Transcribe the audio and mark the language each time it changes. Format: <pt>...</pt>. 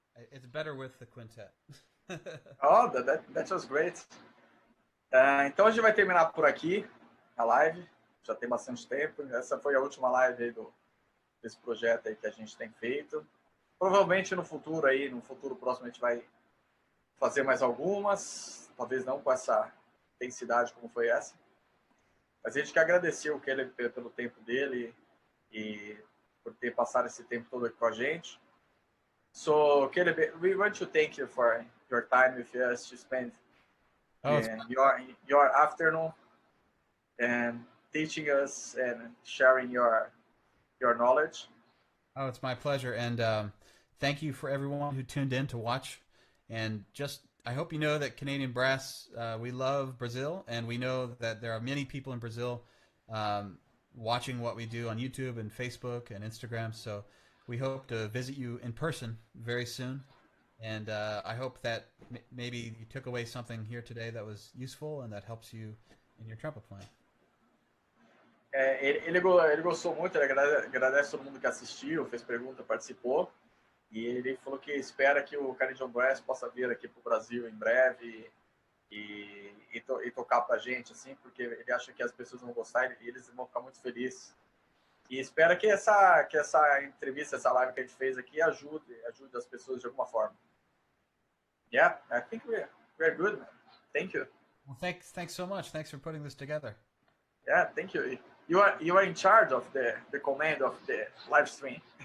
<en>It's better with the quintet. Oh, that was great.</en> <pt>Então a gente vai terminar por aqui a live. Já tem bastante tempo. Essa foi a última live aí desse projeto aí que a gente tem feito. Provavelmente no futuro aí, no futuro próximo, a gente vai fazer mais algumas. Talvez não com essa intensidade como foi essa. Mas a gente quer agradecer o Kelly pelo tempo dele e por ter passado esse tempo todo aqui com a gente.</pt> <en>So, Kelly, we want to thank you for your time with us to spend your afternoon and teaching us and sharing your knowledge. Oh, it's my pleasure. And thank you for everyone who tuned in to watch. And just, I hope you know that Canadian Brass, we love Brazil, and we know that there are many people in Brazil watching what we do on YouTube and Facebook and Instagram. So we hope to visit you in person very soon. And I hope that maybe you took away something here today that was useful and that helps you in your trumpet playing.</en> <pt>Ele gostou muito, ele agradece todo mundo que assistiu, fez pergunta, participou. E ele falou que espera que o Canadian Brass possa vir aqui para o Brasil em breve e tocar para a gente, assim, porque ele acha que as pessoas vão gostar e eles vão ficar muito felizes. E espera que essa entrevista, essa live que a gente fez aqui ajude as pessoas de alguma forma.</pt> <en>Yeah, I think we're good, man. Thank you. Well, thanks so much. Thanks for putting this together. Yeah, thank you. You are in charge of the command of the live stream.</en>